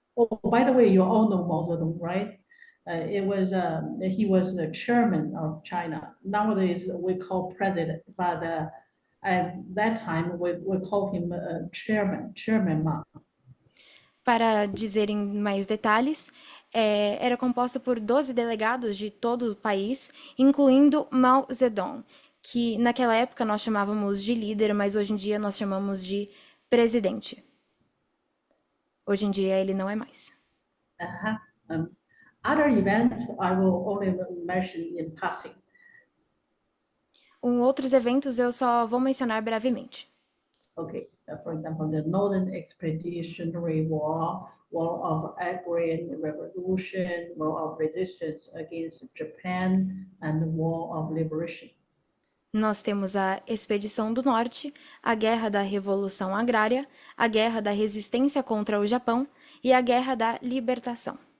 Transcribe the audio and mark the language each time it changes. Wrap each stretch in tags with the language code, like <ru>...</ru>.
<en>Oh, by the way, you all know Mao Zedong, right? He was the chairman of China. Nowadays we call president, but at that time we call him Chairman Mao.</en> <pt>Para dizer em mais detalhes, era composto por 12 delegados de todo o país, incluindo Mao Zedong, que naquela época nós chamávamos de líder, mas hoje em dia nós chamamos de presidente. Hoje em dia ele não é mais.</pt> <en>Other events I will only mention in passing.</en> <pt>Outros eventos eu só vou mencionar brevemente.</pt> <en>Okay, for example, the Northern Expeditionary War, War of Agrarian Revolution, War of Resistance against Japan, and the War of Liberation.</en> <pt>Nós temos a Expedição do Norte, a Guerra da Revolução Agrária, a Guerra da Resistência contra o Japão e a Guerra da Libertação.</pt>